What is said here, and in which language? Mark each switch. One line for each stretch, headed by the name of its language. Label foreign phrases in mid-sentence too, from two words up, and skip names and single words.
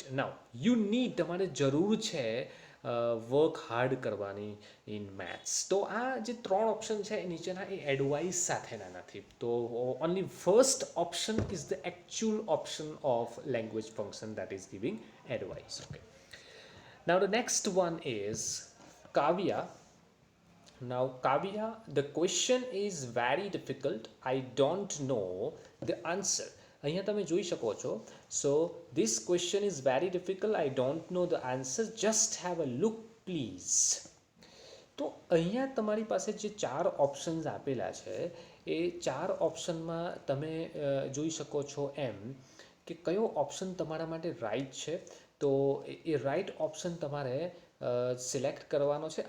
English: now you need,
Gujarati: તમારે જરૂર છે
English: work hard કરવાની in maths.
Gujarati: તો આ જે ત્રણ ઓપ્શન છે એ નીચેના એ એડવાઇસ સાથેના નથી.
English: તો only first option is the actual option of language function, that is giving advice. Okay, now the next one is Kavya. Now Kavya, the question is very difficult. I don't know the answer.
Gujarati: અહીંયા તમે જોઈ શકો છો.
English: સો this question is very difficult. I don't know the answer. Just have a look please.
Gujarati: તો અહીંયા તમારી પાસે જે ચાર ઓપ્શન્સ આપેલા છે એ ચાર ઓપ્શનમાં તમે જોઈ શકો છો એમ કે કયો ઓપ્શન તમારા માટે રાઈટ છે. તો એ રાઈટ ઓપ્શન તમારે સિલેક્ટ કરવાનો છે.